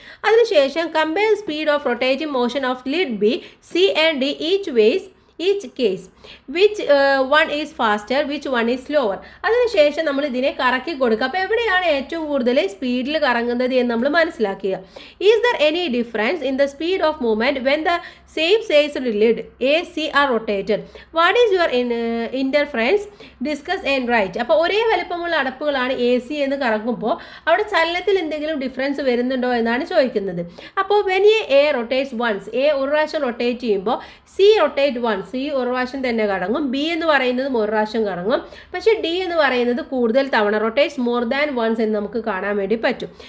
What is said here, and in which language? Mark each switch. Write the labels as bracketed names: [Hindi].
[English] അതിനുശേഷം compare speed of rotating motion of lid B, C and D each case, which one is faster, which one is slower. [Malayalam] അതിനുശേഷം നമ്മൾ ഇതിനെ കറക്കി കൊടുക്കുക. അപ്പോൾ എവിടെയാണ് ഏറ്റവും കൂടുതൽ സ്പീഡിൽ കറങ്ങുന്നത് എന്ന് നമ്മൾ മനസ്സിലാക്കുക. [English] Is there any difference in the speed of movement when the same sized lid A, C are rotated? What is your interference? Discuss and write. [Malayalam] അപ്പോൾ ഒരേ വലിപ്പമുള്ള അടപ്പുകളാണ് എ സി എന്ന് കറങ്ങുമ്പോൾ അവിടെ ചലനത്തിൽ എന്തെങ്കിലും ഡിഫറൻസ് വരുന്നുണ്ടോ എന്നാണ് ചോദിക്കുന്നത്. അപ്പോൾ [English] when A rotates once, [Malayalam] A ഒരു പ്രാവശ്യം റൊട്ടേറ്റ് ചെയ്യുമ്പോൾ [English] C rotate once, [Malayalam] സി ഒരു പ്രാവശ്യം തന്നെ കറങ്ങും. ബി എന്ന് പറയുന്നതും ഒരു പ്രാവശ്യം കറങ്ങും. പക്ഷേ ഡി എന്ന് പറയുന്നത് കൂടുതൽ തവണ [English] rotates more than once [Malayalam] എന്ന് നമുക്ക് കാണാൻ വേണ്ടി പറ്റും.